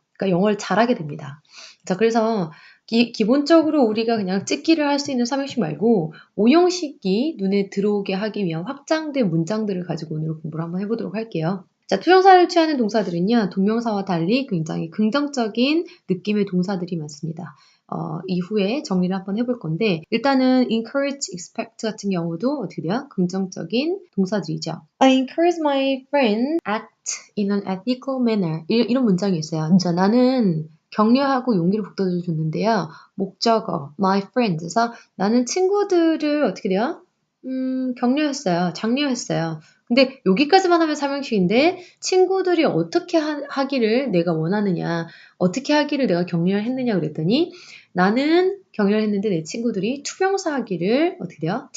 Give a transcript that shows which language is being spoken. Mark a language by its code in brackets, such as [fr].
[ko] 그러니까 영어를 잘하게 됩니다. 자, 그래서 기본적으로 우리가 그냥 찍기를 할 수 있는 삼형식 말고 오형식이 눈에 들어오게 하기 위한 확장된 문장들을 가지고 오늘 공부를 한번 해보도록 할게요. 자, 투정사를 취하는 동사들은요, 동명사와 달리 굉장히 긍정적인 느낌의 동사들이 많습니다. 이후에 정리를 한번 해볼 건데, 일단은 encourage, expect 같은 경우도 어떻게 돼요? 긍정적인 동사들이죠. [en] I encourage my friend act in an ethical manner. [ko] 이런 문장이 있어요. 자, 나는 격려하고 용기를 북돋아줬는데요. 목적어, [en] my friends [ko] 에서 나는 친구들을 어떻게 돼요? 격려했어요. 장려했어요. 근데 여기까지만 하면 삼형식인데 친구들이 어떻게 하기를 내가 원하느냐, 어떻게 하기를 내가 격려를 했느냐 그랬더니 나는 격려를 했는데 내 친구들이 투병사 하기를 어떻게 돼요?